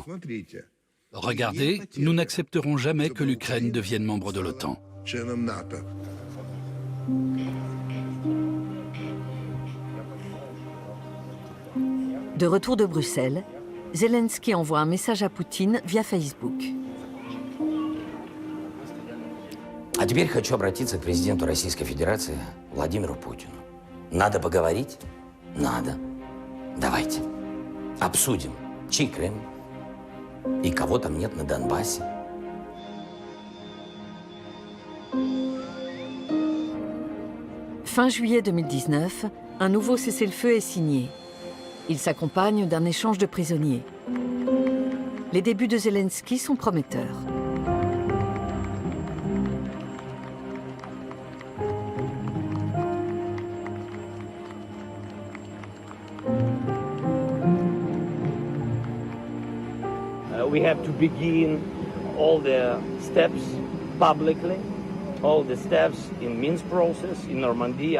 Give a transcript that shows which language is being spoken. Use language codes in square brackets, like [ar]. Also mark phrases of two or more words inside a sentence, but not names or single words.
[fr] Regardez, nous n'accepterons jamais que l'Ukraine devienne membre de l'OTAN. De retour de Bruxelles, Zelensky envoie un message à Poutine via Facebook. [ru] А теперь хочу обратиться к президенту Российской Федерации Владимиру Путину. Надо поговорить? Надо. Давайте. Обсудим, чей Крым и кого там нет на Донбассе. [fr] Fin juillet 2019, un nouveau cessez-le-feu est signé. Il s'accompagne d'un échange de prisonniers. Les débuts de Zelensky sont prometteurs. [en] We have to begin all the steps publicly, all the steps in Minsk process in Normandy.